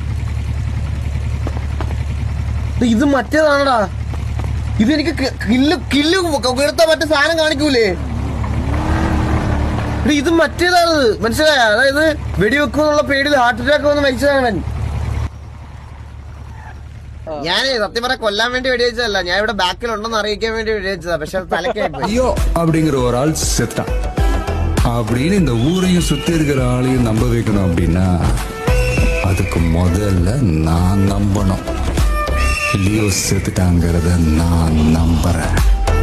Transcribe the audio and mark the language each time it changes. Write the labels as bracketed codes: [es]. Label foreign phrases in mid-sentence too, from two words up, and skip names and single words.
[ml] ഇത് മറ്റേതാണടാ ഇതെനിക്ക് കില്ല് എടുത്താ മറ്റേ സാധനം കാണിക്കൂലേ ഇത് മറ്റേതാണ് മനസ്സിലായ അതായത് വെടിവെക്കുന്നുള്ള പേടിയിൽ ഹാർട്ട് അറ്റാക്ക് വന്ന് മരിച്ചതാണ് ഞാൻ സത്യം പറയാൻ കൊല്ലാൻ വേണ്ടി വെടിവെച്ചതല്ല ഞാൻ ഇവിടെ ബാക്കിൽ ഉണ്ടെന്ന് അറിയിക്കാൻ വേണ്ടി വെടിവെച്ചതാ പക്ഷെ തലക്കായി [ta] ஐயோ அப்படிங்கிற ஒரு ஆள் செத்தான் அப்படின்னு இந்த ஊரையும் சுத்தி இருக்கிற ஆளையும் நம்ப வைக்கணும் அப்படின்னா அதுக்கு முதல்ல நான் நம்பணும் லியோ செத்துட்டாங்கிறத நான் நம்புறேன்